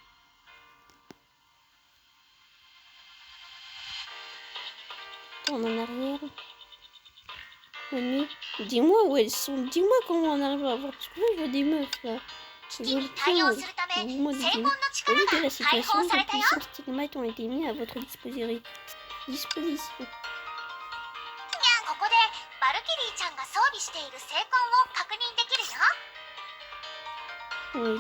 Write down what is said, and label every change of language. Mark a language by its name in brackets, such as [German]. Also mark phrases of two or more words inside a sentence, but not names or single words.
[French] Tourne en arrière. Mamie, dis-moi où elles sont. Dis-moi comment on arrive à voir. Parce que moi je vois des meufs là. Je veux le pion. Dis-moi des meufs. Au vu de la situation, de puissants stigmates ont été mis à votre disposition. [Japanese] ここでバルキリーちゃんが装備している聖痕を確認できるよ。